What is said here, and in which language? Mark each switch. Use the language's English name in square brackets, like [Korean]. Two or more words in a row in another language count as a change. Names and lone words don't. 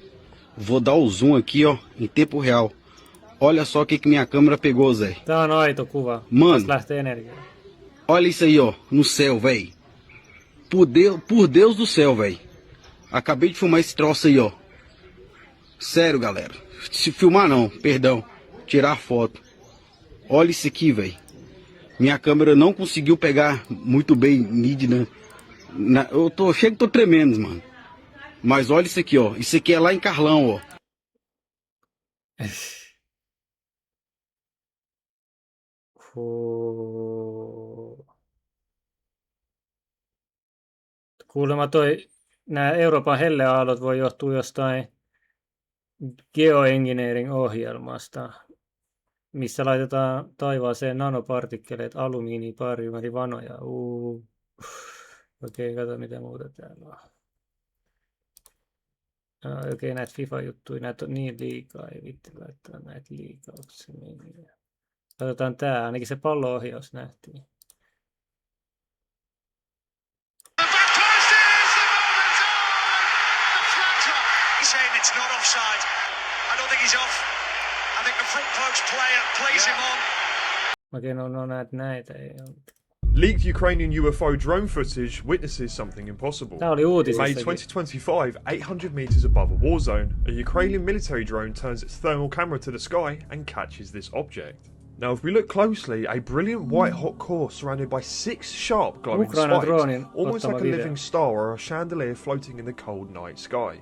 [Portuguese] Vou dar o zoom aqui, ó, em tempo real. Olha só o que minha câmera pegou, Zé. [Finnish] Tää on aito kuva. [Portuguese] Mano, olha isso aí, ó, no céu, velho. Por Deus do céu, velho. Acabei de filmar esse troço aí, ó. Sério, galera. Se filmar não, perdão. Tirar foto. Olha isso aqui, velho. Minha câmera não conseguiu pegar muito bem nítida. Eu chego e tô tremendo, mano. Mas olha isso aqui, ó. Isso aqui é lá em Carlão, ó. [Finnish] Kuulemma nämä Euroopan helleaallot voi johtua jostain geoengineering ohjelmasta. missä laitetaan taivaaseen nanopartikkeleita, alumiini, bariumeri, vanoja. Okei, kato mitä muuta täällä on. Okei, näitä FIFA-juttuja, näitä on niin liikaa, ei vitti laittaa näitä liikaa. Katsotaan tää, ainakin se pallo-ohjaus nähtiin. [English] He's saying it's not offside. I don't think he's off. I think the front post player plays him on. [Finnish] Okei, no näitä ei ole. [English] Leaked Ukrainian UFO drone footage witnesses something impossible. [Finnish] Tää oli uutisissakin. [English] May 2025, 800 meters above a war zone, a Ukrainian military drone turns its thermal camera to the sky and catches this object. Now, if we look closely, a brilliant white-hot core surrounded by 6 sharp glowing spikes, almost like a living star or a chandelier floating in the cold night sky.